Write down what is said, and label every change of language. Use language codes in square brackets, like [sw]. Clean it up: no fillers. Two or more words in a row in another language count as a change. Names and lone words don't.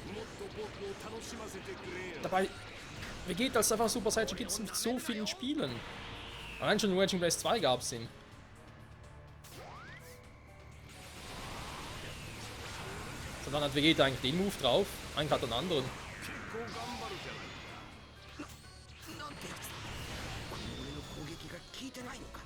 [de] Dabei, Vegeta als einfacher Super Saiyajin gibt es in so vielen Spielen. Allein schon in Raging Blast 2 gab es ihn. Und dann hat Vegeta eigentlich den Move drauf. Eigentlich hat er einen anderen. [ja] 結構頑張るじゃないか。なんてやつだ。この俺の攻撃が効いてないのか。